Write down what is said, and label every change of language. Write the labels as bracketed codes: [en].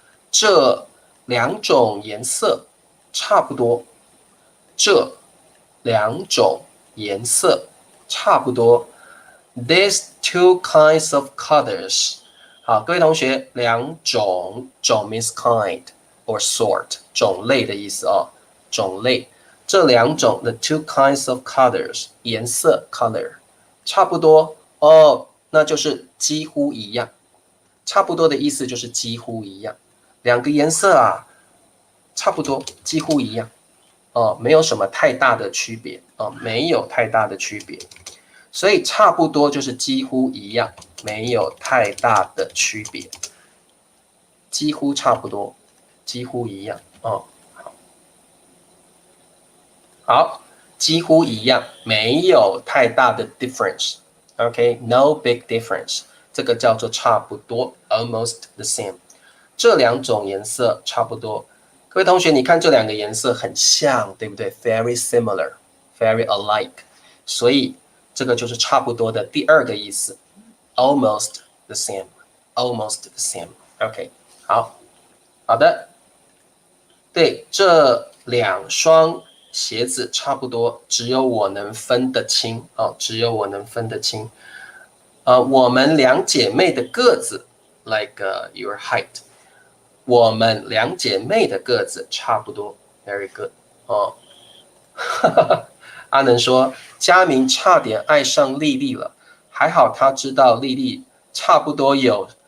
[zh] 这两种颜色差不多。这两种颜色差不多。 [en] These two kinds of colors. [zh] 好，各位同学，两种 [en] means kind or sort [zh] 种类的意思哦，种类。这两种 [en] the two kinds of colors [zh] 颜色 color 差不多那就是几乎一样。差不多的意思就是几乎一样，两个颜色啊，差不多几乎一样没有什么太大的区别没有太大的区别。所以差不多就是几乎一样，没有太大的区别。几乎差不多，几乎一样好，几乎一样，没有太大的 difference。 [en] OK, no big difference。 [zh] 这个叫做差不多 [en] ，almost the same。 [zh] 这两种颜色差不多。各位同学，你看这两个颜色很像，对不对 ？ [en] Very similar, very alike。 [zh] 所以这个就是差不多的第二个意思。 [en] almost the same, almost the same. [zh] OK， 好的，对，这2双鞋子差不多，只有我能分得清只有我能分得清。我们2姐妹的个子 [en] like your height， [zh] 我们2姐妹的个子差不多 ， [en] very good [zh] 阿能说，佳明差点爱上丽丽了，还好他知道丽丽差不多有。